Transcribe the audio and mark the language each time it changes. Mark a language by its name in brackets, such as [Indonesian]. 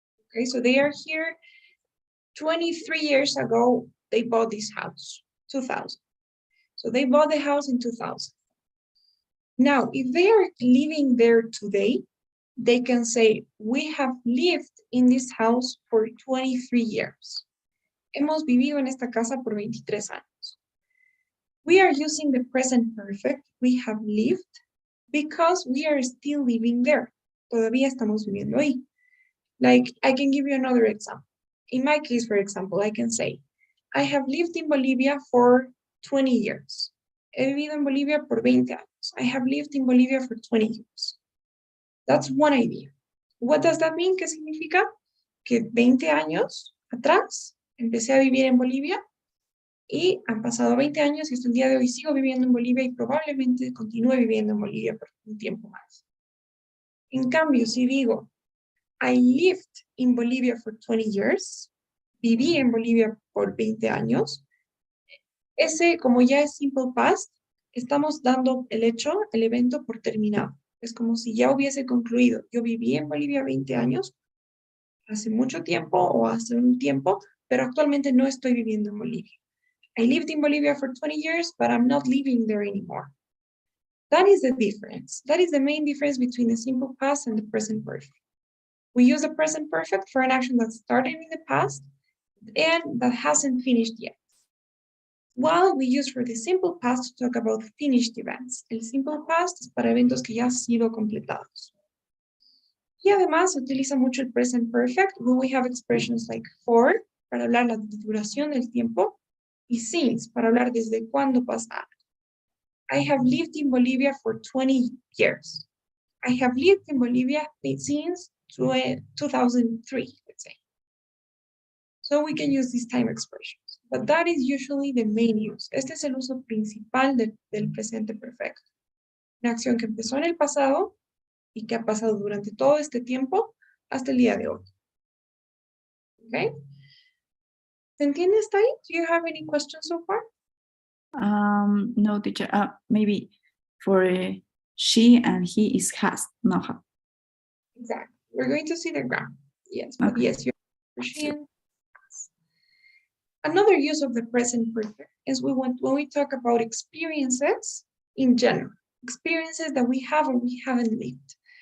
[English] Okay, so they are here 23 years ago, they bought this house, 2000. So they bought the house in 2000. Now, if they are living there today, they can say, we have lived in this house for 23 years. [Spanish] Hemos vivido en esta casa por 23 años. [English] We are using the present perfect, we have lived, because we are still living there. [Spanish] Todavía estamos viviendo ahí. [English] Like, I can give you another example. In my case, for example, I can say, I have lived in Bolivia for 20 years. [Spanish] He vivido en Bolivia por 20 años. [English] I have lived in Bolivia for 20 years. That's one idea. What does that mean? [Spanish] ¿Qué significa? Que 20 años atrás empecé a vivir en Bolivia y han pasado 20 años y hasta el día de hoy sigo viviendo en Bolivia y probablemente continúe viviendo en Bolivia por un tiempo más. En cambio, si digo, [English] I lived in Bolivia for 20 years, [Spanish] viví en Bolivia por 20 años, ese, como ya es simple past, estamos dando el hecho, el evento por terminado. Es como si ya hubiese concluido. Yo viví en Bolivia 20 años, hace mucho tiempo o hace un tiempo, pero actualmente no estoy viviendo en Bolivia. [English] I lived in Bolivia for 20 years, but I'm not living there anymore. That is the difference. That is the main difference between the simple past and the present perfect. We use the present perfect for an action that started in the past and that hasn't finished yet. While we use for the simple past to talk about finished events. [Spanish] El simple past es para eventos que ya han sido completados. Y además se utiliza mucho el present perfect [English] when we have expressions like for, [Spanish] para hablar la duración del tiempo, y since, para hablar desde cuándo pasa. [English] I have lived in Bolivia for 20 years. I have lived in Bolivia since 2003, let's say. So we can use these time expressions, but that is usually the main use. [Spanish] Este es el uso principal del presente perfecto. Una acción que empezó en el pasado y que ha pasado durante todo este tiempo hasta el día de hoy. Okay? ¿Se entiende hasta ahí? [English] Do you have any questions so far? No, teacher. Maybe for she and he is has, not have. Exactly. We're going to see the grammar. Yes, but Okay. yes, you're for she and has. Another use of the present perfect is when we talk about experiences in general, experiences that we have or we haven't lived.